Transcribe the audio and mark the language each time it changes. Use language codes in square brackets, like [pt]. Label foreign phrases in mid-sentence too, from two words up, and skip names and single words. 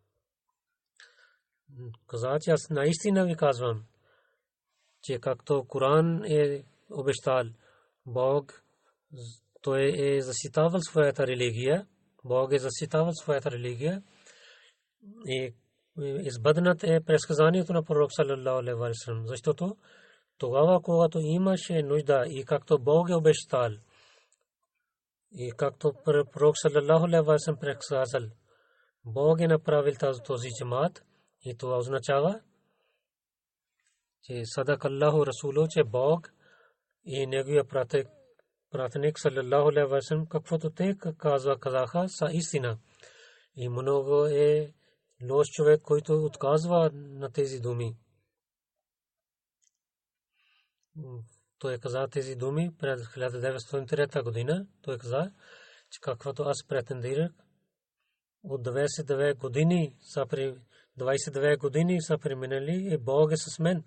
[bg] Каза, че аз наистина ви казвам, че както Коран е обещал, Бог той е защитавал своята религия, Бог е защитавал своята религия и избъднат е предсказанието на пророк [ar] صلى الله عليه وسلم, [bg] защото тогава, когато имаше нужда и както Бог е обещал и както пророк [ar] صلى الله عليه وسلم [bg] предсказал, Бог е направил този джамаат и това означава, че [ar] صدق الله ورسوله, [bg] че Бог и неговия пратеник [ar] صلى الله عليه وسلم, [bg] каквото те казаха, са истина. И много е лош човек, който отказва на тези думи. Той каза тези думи пред 1903 година. Той каза, че каквото аз претендирах, от 29 години са преминали и Бог е с мен.